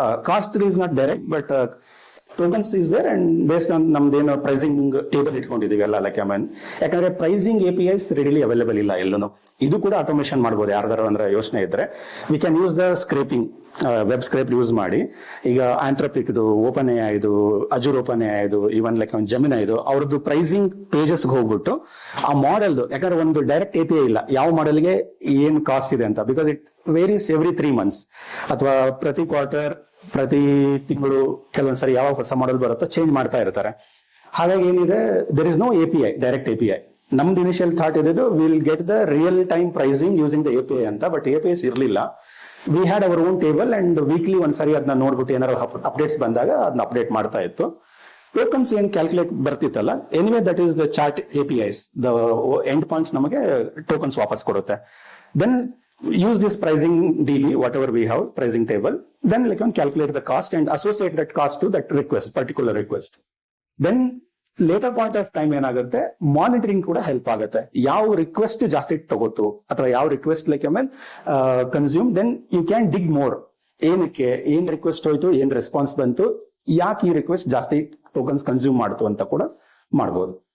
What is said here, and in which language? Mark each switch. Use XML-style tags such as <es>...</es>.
<en>Cost is not direct, but tokens is there, and based on</en> <kn>ನಮ್ದೇನು pricing table ಇಟ್ಕೊಂಡಿದೀವಲ್ಲ, ಯಾಕಂದ್ರೆ pricing APIs readily available ಇಲ್ಲ ಎಲ್ಲೂ. ಇದು ಕೂಡ ಆಟೋಮೇಷನ್ ಮಾಡ್ಬೋದು ಯಾರ್ದಾರ ಅಂದ್ರೆ ಯೋಚನೆ ಇದ್ರೆ.</kn> <en>we can use the scraping,</en> <kn>web scrape use ಮಾಡಿ. ಈಗ ಆಂಥ್ರಪಿಕ್ದು, ಓಪನ್ AI ಇದು, ಅಜೂರ್ ಓಪನ್ AI ಇದು, ಇವನ್ ಜೆಮಿನೈ ಇದು, ಅವ್ರದ್ದು ಪ್ರೈಸಿಂಗ್ ಪೇಜಸ್ಗೆ ಹೋಗ್ಬಿಟ್ಟು ಆ ಮಾಡೆಲ್ದು, ಯಾಕಂದ್ರೆ ಒಂದು ಡೈರೆಕ್ಟ್ API ಇಲ್ಲ ಯಾವ ಮಾಡೆಲ್ಗೆ ಏನ್ ಕಾಸ್ಟ್ ಇದೆ ಅಂತ,</kn> <en>because it varies every 3 months</en> <kn>ಅಥವಾ ಪ್ರತಿ ಕ್ವಾರ್ಟರ್, ಪ್ರತಿ ತಿಂಗಳು ಕೆಲವೊಂದ್ಸರಿ ಯಾವಾಗ ಹೊಸ ಮಾಡೆಲ್ ಬರುತ್ತೋ ಚೇಂಜ್ ಮಾಡ್ತಾ ಇರ್ತಾರೆ. ಹಾಗಾಗಿ ಏನಿದೆ,</kn> <en>There is no API, direct API.</en> <kn>ನಮ್ದು ಇನಿಷಿಯಲ್ ಥಾಟ್ ಇದ್ದು</kn> <en>will get the real time pricing using the API</en> <kn>ಅಂತ, ಬಟ್ APIs ಇರಲಿಲ್ಲ.</kn> <en>we had our own table</en> <kn>and weekly ಒಂದ್ಸರಿ ಅದನ್ನ ನೋಡ್ಬಿಟ್ಟು ಏನಾದ್ರು ಅಪ್ಡೇಟ್ಸ್ ಬಂದಾಗ ಅದನ್ನ ಅಪ್ಡೇಟ್ ಮಾಡ್ತಾ ಇತ್ತು. ಟೋಕನ್ಸ್ ಏನ್ calculate ಬರ್ತಿತ್ತಲ್ಲ, anyway</kn> <en>that is the chart APIs,</en> <kn>the end points ನಮಗೆ ಟೋಕನ್ಸ್ ವಾಪಸ್ ಕೊಡುತ್ತೆ.</kn> <en>Then use this pricing DB, whatever we have, pricing table, then calculate the cost and associate that cost to that request, particular request. Then later point of time</en> <kn>ಏನಾಗುತ್ತೆ, monitoring ಕೂಡ help ಆಗುತ್ತೆ. ಯಾವ request ಜಾಸ್ತಿ ತಗೋತು ಅಥವಾ ಯಾವ request consume,</kn> <en>Then you can dig more.</en> <kn>ಏನಕ್ಕೆ, ಏನ್ request ಹೋಯ್ತು, ಏನ್ ರೆಸ್ಪಾನ್ಸ್ ಬಂತು, ಯಾಕೆ ಈ ರಿಕ್ವೆಸ್ಟ್ ಜಾಸ್ತಿ ಟೋಕನ್ಸ್ ಕನ್ಸ್ಯೂಮ್ ಮಾಡ್ತು ಅಂತ ಕೂಡ ಮಾಡ್ಬೋದು.</kn>